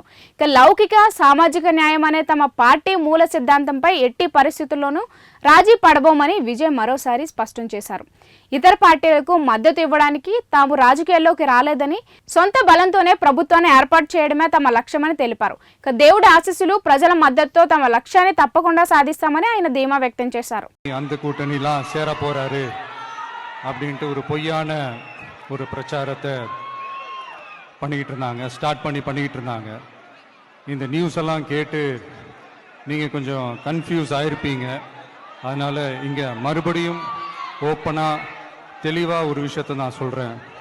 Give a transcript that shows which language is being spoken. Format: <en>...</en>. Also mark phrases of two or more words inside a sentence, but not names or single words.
<te>ఇక లౌకిక సామాజిక న్యాయం అనే తమ పార్టీ మూల సిద్ధాంతంపై ఎట్టి పరిస్థితుల్లోనూ రాజీ పడబోమని విజయ్ మరోసారి స్పష్టం చేశారు. ఇతర పార్టీలకు మద్దతు ఇవ్వడానికి తాము రాజకీయాల్లోకి రాలేదని, సొంత బలంతోనే ప్రభుత్వాన్ని ఏర్పాటు చేయడమే తమ లక్ష్యమని తెలిపారు. ఇక దేవుడి ఆశీస్సులు, ప్రజల మద్దతుతో తమ లక్ష్యాన్ని తప్పకుండా సాధిస్తామని ఆయన ధీమా వ్యక్తం చేశారు.</te> <ta>அப்படின்ட்டு ஒரு பொய்யான ஒரு பிரச்சாரத்தை பண்ணிக்கிட்டு இருந்தாங்க. இந்த நியூஸ் எல்லாம் கேட்டு நீங்கள் கொஞ்சம் கன்ஃபியூஸ் ஆகிருப்பீங்க. அதனால் இங்கே மறுபடியும் ஓப்பனாக தெளிவாக ஒரு விஷயத்தை நான் சொல்கிறேன்.</ta>